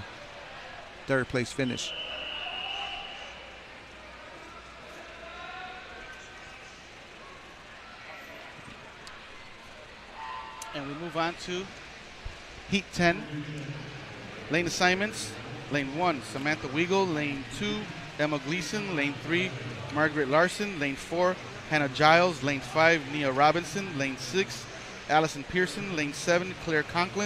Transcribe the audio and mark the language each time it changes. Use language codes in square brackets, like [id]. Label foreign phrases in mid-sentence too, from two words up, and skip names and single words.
[en] Third place finish. And we move on to Heat 10. Lane assignments. Lane 1, Samantha Weigel. Lane 2, Emma Gleason. Lane 3, Margaret Larson. Lane 4, Hannah Giles. Lane 5, Nia Robinson. Lane 6, Allison Pearson. Lane 7, Claire Conklin.